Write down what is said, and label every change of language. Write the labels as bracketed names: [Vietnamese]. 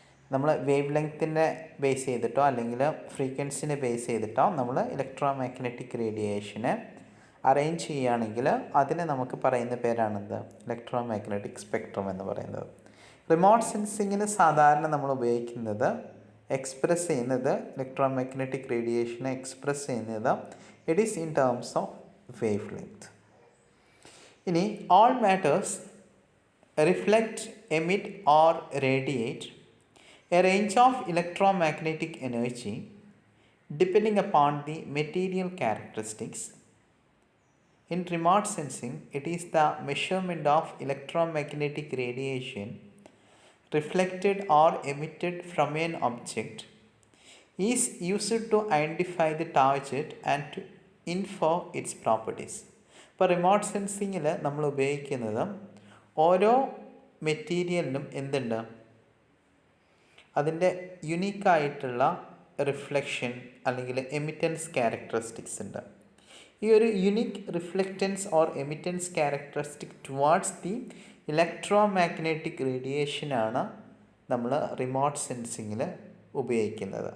[Malayalam] നമ്മൾ wave ലെങ്ത്തിനെ base ചെയ്തിട്ടോ അല്ലെങ്കിൽ ഫ്രീക്വൻസിനെ ബേസ് ചെയ്തിട്ടോ നമ്മൾ ഇലക്ട്രോമാഗ്നറ്റിക് റേഡിയേഷനെ അറേഞ്ച് ചെയ്യുകയാണെങ്കിൽ അതിനെ നമുക്ക് പറയുന്ന പേരാണെന്ത്, ഇലക്ട്രോമാഗ്നറ്റിക് സ്പെക്ട്രം എന്ന് പറയുന്നത്. റിമോട്ട് സെൻസിങ്ങിന് സാധാരണ നമ്മൾ ഉപയോഗിക്കുന്നത് എക്സ്പ്രസ് ചെയ്യുന്നത് ഇലക്ട്രോമാഗ്നറ്റിക് റേഡിയേഷനെ എക്സ്പ്രസ് ചെയ്യുന്നത് [English] It is in terms of wavelength. ഇനി all matters reflect, emit or radiate a range of electromagnetic energy depending upon the material characteristics. In remote sensing, it is the measurement of electromagnetic radiation reflected or emitted from an object is used to identify the target and to infer its properties. [Malayalam] ഇപ്പോൾ remote സെൻസിങ്ങിൽ നമ്മൾ ഉപയോഗിക്കുന്നത് ഓരോ മെറ്റീരിയലിനും എന്തുണ്ട്, അതിൻ്റെ യുണീക്കായിട്ടുള്ള reflection അല്ലെങ്കിൽ എമിറ്റൻസ് characteristics ഉണ്ട്. ഈ ഒരു [English] unique reflectance or emittance characteristic towards the [Malayalam] electromagnetic റേഡിയേഷനാണ് നമ്മൾ റിമോട്ട് സെൻസിങ്ങിൽ ഉപയോഗിക്കുന്നത്.